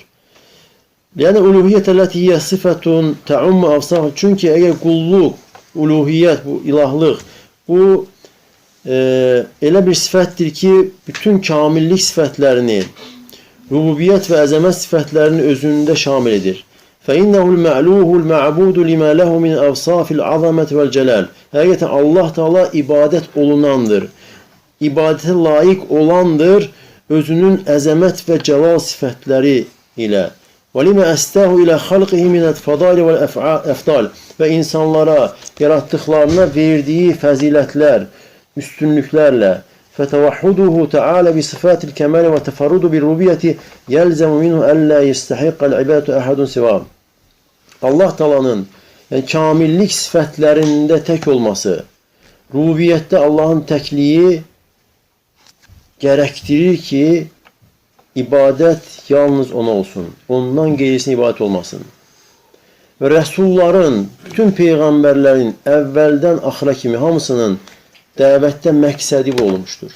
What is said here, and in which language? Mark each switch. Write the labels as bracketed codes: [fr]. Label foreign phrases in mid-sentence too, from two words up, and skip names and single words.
[ar] Yəni, الألوهية التي هي صفة تعم الأوصاف. [az] Çünki əgər qulluq, uluhiyyət, bu ilahlıq, bu elə bir sifətdir ki, bütün kamillik sifətlərini, rububiyyət və əzəmət sifətlərini özündə şamil edir. [ar] فَإِنَّهُ الْمَعْلُوهُ الْمَعْبُودُ لِمَا لَهُ مِنْ أَوْصَافِ الْعَظَمَةِ وَالْجَلَالِ [az] Həqiqətən Allah Teala ibadət olunandır. İbadətə layiq olandır özünün əzəmət və cəlal sifətləri ilə. [ar] وَلِمَا أَسْتَاهُ إِلَى خَلْقِهِ مِنَ الْفَضَائِلِ وَالْأَفْضَالِ [az] Və insanlara, yarattıqlarına verdiyi fəzilətlər, üstünlüklərlə [ar] فَتَوَحُّدُهُ تَعَالَى بِصِفَاتِ الْكَمَالِ وَتَفَرُّدُ بِالرُّبِيَّةِ يَلْزَمُ مِنْهُ أَلَّا يَسْتَحِقَّ الْعِبَادَةَ أَحَدٌ سِوَاهُ [az] Allah Taala'nın kamillik sifətlərində tək olması, rububiyyətdə Allahın təkliyi gərəkdirir ki, ibadət yalnız ona olsun. Ondan qeyrisinə ibadət olmasın. Və rəsulların, bütün peyğəmbərlərin əvvəldən axıra kimi hamısının dəvətdə məqsədi bu olmuşdur.